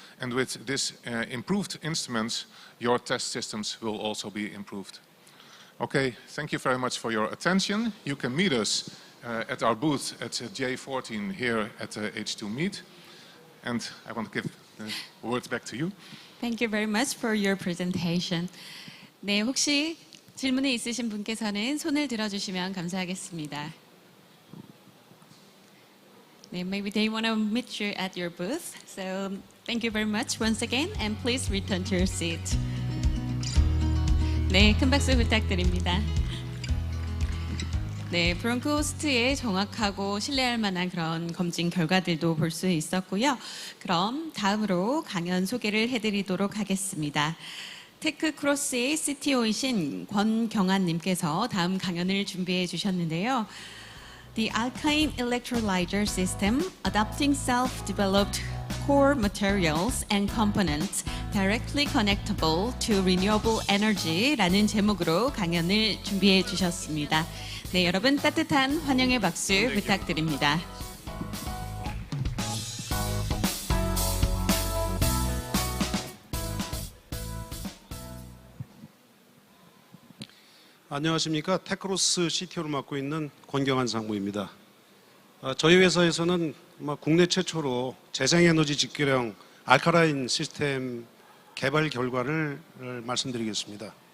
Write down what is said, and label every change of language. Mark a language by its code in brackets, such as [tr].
[en] And with this improved instruments, your test systems will also be improved. Okay, thank you very much for your attention. You can meet us at our booth at J14 here at the H2 Meet. And I want to give the words back to you. Thank you very much for your presentation. [ko] 네, 혹시 질문이 있으신 분께서는 손을 들어주시면 감사하겠습니다. [en] 네, maybe they want to meet you at your booth. So thank you very much once again, and please return to your seat. [ko] 네, 큰 박수 부탁드립니다. 네, 브론코스트의 정확하고 신뢰할 만한 그런 검진 결과들도 볼 수 있었고요. 그럼 다음으로 강연 소개를 해드리도록 하겠습니다. 테크크로스의 CTO이신 권경환님께서 다음 강연을 준비해 주셨는데요. [en] The alkaline electrolyzer system, adopting self-developed core materials and components directly connectable to renewable energy [ko] 라는 제목으로 강연을 준비해 주셨습니다. 네, 여러분 따뜻한 환영의 박수 부탁드립니다. 안녕하십니까. 테크로스 CTO를 맡고 있는 권경환 상무입니다. 저희 회사에서는 국내 최초로 재생에너지 직결형 알카라인 시스템 개발 결과를 말씀드리겠습니다.